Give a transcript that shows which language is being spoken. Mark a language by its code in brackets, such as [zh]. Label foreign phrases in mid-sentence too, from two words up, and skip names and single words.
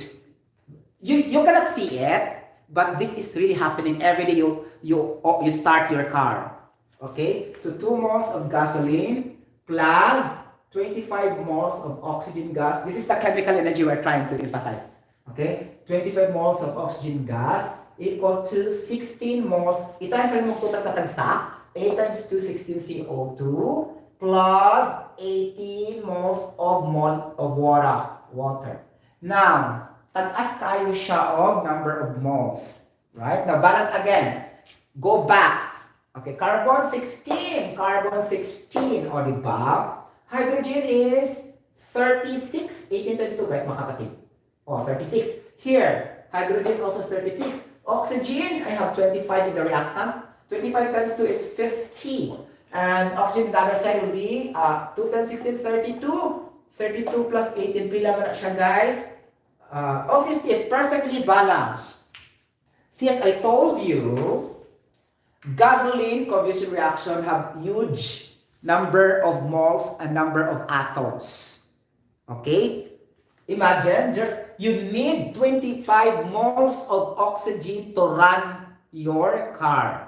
[en] You cannot see it, but this is really happening every day you start your car. Okay? So 2 moles of gasoline plus 25 moles of oxygen gas. This is the chemical energy we're trying to emphasize. Okay? 25 moles of oxygen gas equal to 16 moles. [hil] I-times rin mo sa tagsa. [en] 8 times 2, 16 CO2 plus 18 moles of water. Now, [hil] tag-as kayo siya [en] of number of moles. Right? Now, balance again. Go back. Okay, carbon 16. O, diba? Hydrogen is 36. 18 times 2, guys, makapatid. O, 36. Here, hydrogen is also 36. Oxygen, I have 25 in the reactant. 25 times 2 is 50. And oxygen on the other side will be 2 times 16, 32. 32 plus 18, [hil] pila mo na siya, [en] guys? 50, perfectly balanced. See, as I told you, gasoline combustion reaction have huge number of moles and number of atoms. Okay? Imagine, you need 25 moles of oxygen to run your car.